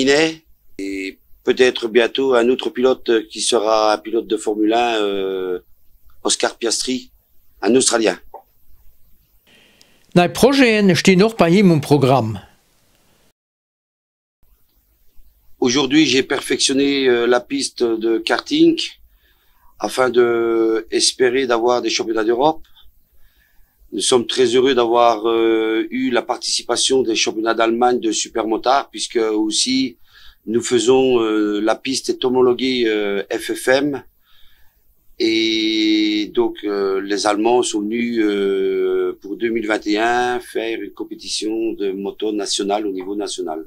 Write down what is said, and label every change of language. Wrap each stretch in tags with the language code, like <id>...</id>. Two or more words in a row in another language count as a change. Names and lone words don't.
<fr>Et peut-être bientôt un autre pilote qui sera un pilote de Formule 1, Oscar Piastri, un Australien.</fr> <lb>Nei Projekten stehen noch bei ihm im Programm.</lb> <fr>Aujourd'hui, j'ai perfectionné la piste de karting afin de espérer d'avoir des championnats d'Europe. Nous sommes très heureux d'avoir eu la participation des championnats d'Allemagne de supermotard, puisque aussi nous faisons la piste est homologuée FFM, et donc les Allemands sont venus pour 2021 faire une compétition de moto nationale au niveau national.</fr>